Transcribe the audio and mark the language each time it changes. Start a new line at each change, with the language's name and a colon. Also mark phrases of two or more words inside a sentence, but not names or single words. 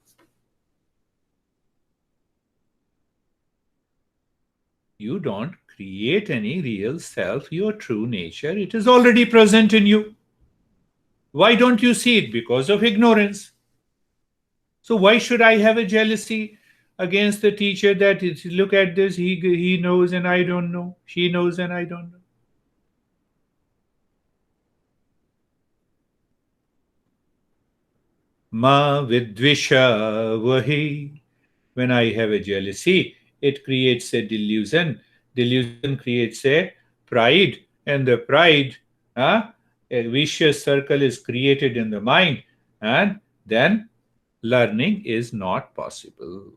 English: You don't create any real self, your true nature. It is already present in you. Why don't you see it? Because of ignorance. So why should I have a jealousy against the teacher that look at this, he knows and I don't know. She knows and I don't know.
Sanskrit: Ma vidvisha vahi.
English: When I have a jealousy, it creates a delusion. Delusion creates a pride, and the pride, a vicious circle is created in the mind, and then learning is not possible.